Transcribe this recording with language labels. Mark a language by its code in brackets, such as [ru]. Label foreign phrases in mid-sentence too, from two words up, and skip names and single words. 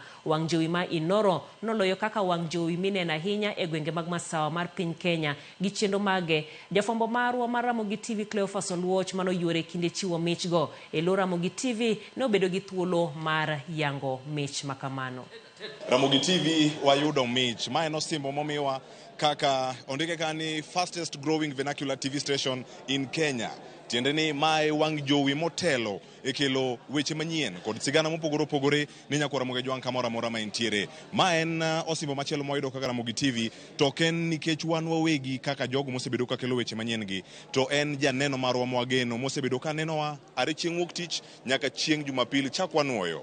[luo] Wang jowi ma Inoro noloyo kaka wang jowi mineno ahinya e gwenge mag masawa mar piny Kenya gi chenro mage. Jafwambo marwa mar Ramogi TV Cleophas Oluoch manoyuore kinde chiwo michgo e lo Ramogi TV ne obedo gi thuolo mar yango mich makamano. Ramogi TV wayudo mich ma en osimbo momiwa kaka ondike kani [en] fastest growing vernacular TV station in Kenya. [luo] Tiende ni mae wang jowi motelo e kelo weche manyien kod sigana mopogore opogore ni nyako Ramogi jwang kamora mora ma entiere. Ma en osimbo machielo moyudo kaka Ramogi TV to ken nikech wan wawegi kaka jogo mosebedo ka kelo weche manyien gi to en janeno marwa mwageno mosebedo ka nenowa are chieng' wuok tich nyaka chieng' Jumapil chakwa nuoyo.